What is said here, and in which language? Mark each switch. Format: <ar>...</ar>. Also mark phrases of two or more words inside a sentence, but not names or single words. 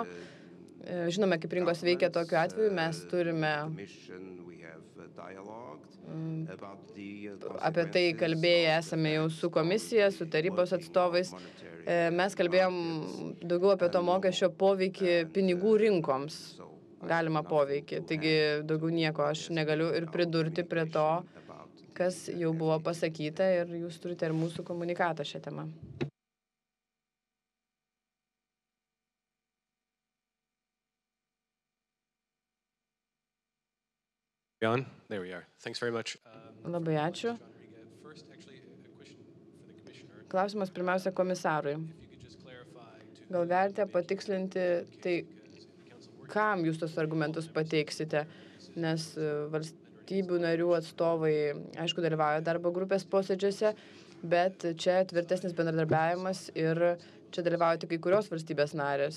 <lt>Žinome, kaip rinkos veikia tokiu atveju, mes turime apie tai kalbėję esame jau su komisija, su tarybos atstovais. Mes kalbėjom daugiau apie to mokesčio poveikį pinigų rinkoms. Galima poveikį. Taigi daugiau nieko aš negaliu ir pridurti prie to, kas jau buvo pasakyta ir jūs turite ir mūsų komunikatą šią temą.</lt> <en>There we are. Thanks very much.</en> <lt>Labai ačiū. Klausimas pirmiausia komisarui. Gal galite patikslinti, tai kam jūs tos argumentus pateiksite, nes valstybių narių atstovai, aišku, dalyvauja darbo grupės posėdžiuose, bet čia tvirtesnis bendradarbiavimas ir čia dalyvauja tik kai kurios valstybės narės.</lt>